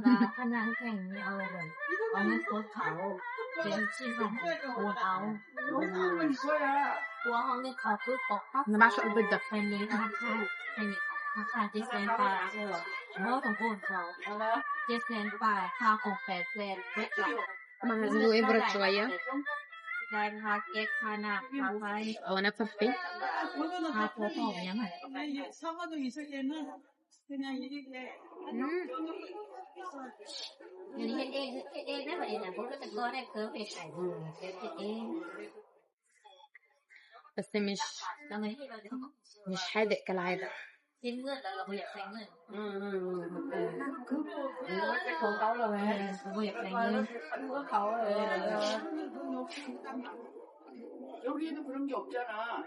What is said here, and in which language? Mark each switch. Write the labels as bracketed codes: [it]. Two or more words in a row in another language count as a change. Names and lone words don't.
[ar] أنا بعشق البيض ده. طبعا هنزله يبرد شوية أو أنفخ فيه. [ko] 사과도 있었겠나? 그냥 이렇게 [ar] بس مش حادق كالعادة. [ko] 여기는 그런 게 없잖아.